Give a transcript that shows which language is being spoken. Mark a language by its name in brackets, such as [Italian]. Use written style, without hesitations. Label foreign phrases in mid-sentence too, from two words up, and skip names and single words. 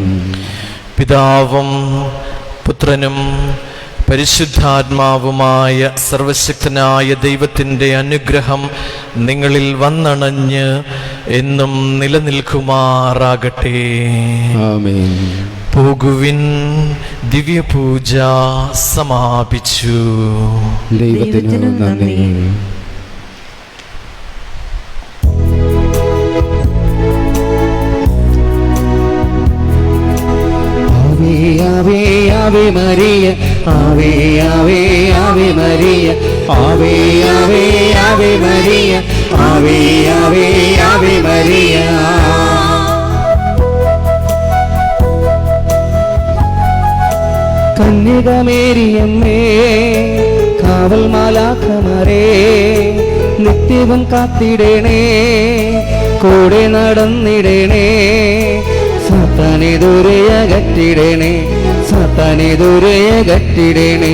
[Malayalam] പിതാവും പുത്രനും പരിശുദ്ധാത്മാവുമായ സർവശക്തനായ ദൈവത്തിൻ്റെ അനുഗ്രഹം നിങ്ങളിൽ വന്നണഞ്ഞ് എന്നും നിലനിൽക്കുമാറാകട്ടെ. ആമേൻ. പോകുവിൻ, ദിവ്യപൂജ സമാപിച്ചു. ദൈവത്തിന് നന്ദി. [Latin] Ave, Ave Maria, Ave, Ave, Ave Maria, Ave, Ave, Ave Maria, Ave, Ave, Ave Maria. [Malayalam] കന്യകമേരിയമ്മേ, കാവൽ മാലാഖമാരേ, നിത്യവും കാത്തിടണേ, കൂടെ നടന്നിടണേ, സാത്താനെ ദൂരെയകറ്റിടണേ, സാത്താനെ ദൂരെയകറ്റിടണേ.